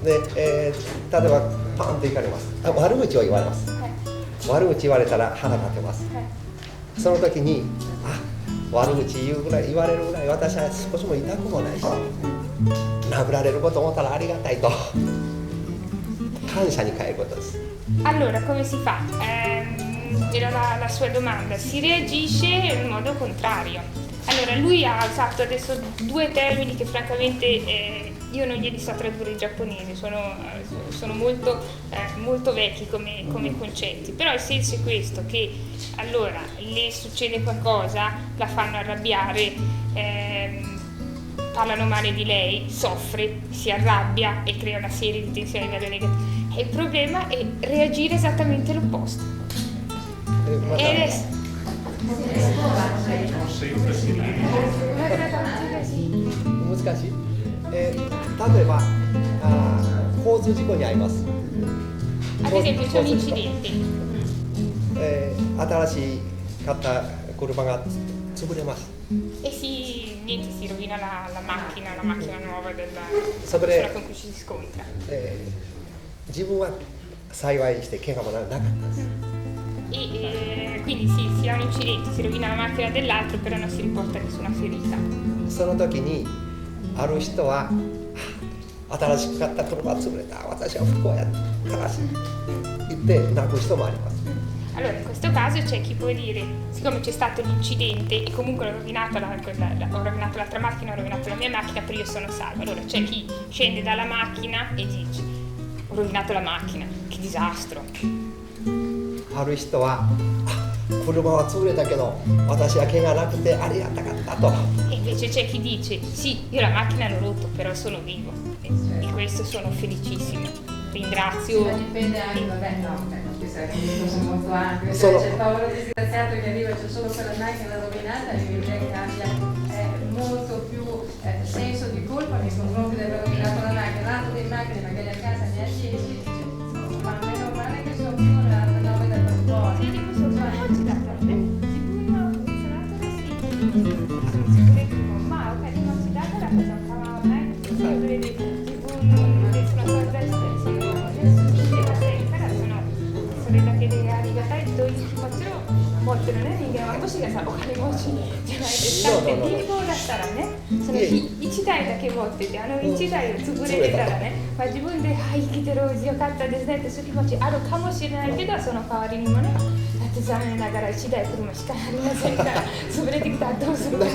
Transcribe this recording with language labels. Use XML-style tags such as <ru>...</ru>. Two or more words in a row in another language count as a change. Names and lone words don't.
<ja>で、例えばパンといかれます。悪口を言われます、はい、悪口言われたら腹立てます、はい、その時に悪口言われるぐらい私は少しも痛くもないし、殴られること思ったらありがたいと感謝に変えることです。</ja> <it>Allora, come si fa? Era la sua domanda, si reagisce in modo contrario. Allora, lui ha usato adesso due termini che francamente io non glieli so tradurre in giapponese, sono molto vecchi come concetti, però il senso è questo, che allora le succede qualcosa, la fanno arrabbiare, parlano male di lei, soffre, si arrabbia e crea una serie di tensioni negative. E il problema è reagire esattamente l'opposto. E</it> <ja>難しい。例えば交通事故に遭います。</ja> <it>Ad esempio c'è un incidente.</it> <ja>新しい買った車が潰れます。</ja> <it>E si rovina la macchina nuova della persona con cui ci si scontra.</it> <ja>自分は幸いして怪我もなかったんです。</ja> <it>Quindi si ha un incidente, si rovina la macchina dell'altro, però non si riporta nessuna ferita.</it> <ja>その時にある人は新しく買った車が潰れた、私は不幸や、悲しい言って泣く人もあります。</ja> <it>Allora, in questo caso c'è chi può dire, siccome c'è stato l'incidente e comunque ho rovinato l'altra macchina, ho rovinato la mia macchina, però io sono salvo. Allora c'è chi scende dalla macchina e dice, ho rovinato la macchina, che disastro.</it> <ja>ある人は車は潰れたけど私は怪我なくてありがたかったと。</ja> <it>E invece c'è chi dice, sì, io la macchina l'ho rotto, però sono vivo e di questo sono felicissimo. Ringrazio. Dipende anche, vabbè, no, questo è un discorso molto ampio. C'è il povero disgraziato che arriva, c'è solo quella macchina rovinata e che abbia molto più senso di colpa nei confronti di aver rovinato la macchina. Un altro di macchine magari a casa ne ha 10, ma meno male che sono più la 9 del trasporto. Sì, di questo oggi da te. Sicuro funzionato così. Ma ok, non si dà la cosa, ma non è che</it> <ja>それだけでありがたいという気持ちを持ってるね、人間は腰がさ、お金持ちじゃないですかって、貧乏だったらね、その1台だけ持ってて、1台を潰れてたらね、まあ、自分で、生きてるうちよかったですねってそういう気持ちあるかもしれないけど、その代わりにもね、だって残念ながら1台車しかありませんから、潰れてきたらどうするかって。</ja>